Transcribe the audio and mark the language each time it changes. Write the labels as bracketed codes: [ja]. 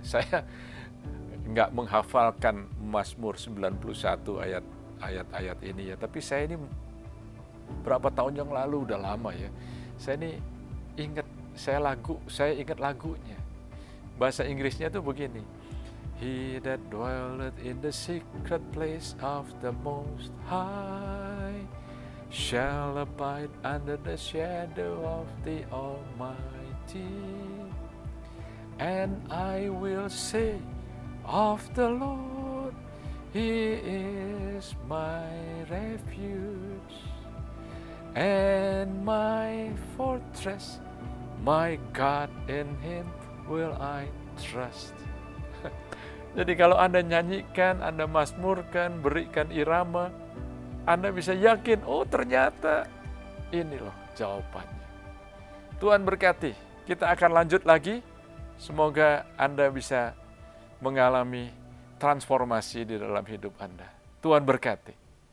[id] Saya nggak menghafalkan Mazmur 91 ayat-ayat ini ya, tapi saya ini berapa tahun yang lalu, udah lama ya. Saya ini saya ingat lagunya. Bahasa Inggrisnya tuh begini. [en] He that dwelleth in the secret place of the Most High shall abide under the shadow of the Almighty. And I will say of the Lord, He is my refuge and my fortress, my God, in Him will I trust. [id] Jadi kalau Anda nyanyikan, Anda mazmurkan, berikan irama, Anda bisa yakin, oh ternyata ini loh jawabannya. Tuhan berkati. Kita akan lanjut lagi. Semoga Anda bisa mengalami transformasi di dalam hidup Anda. Tuhan berkati.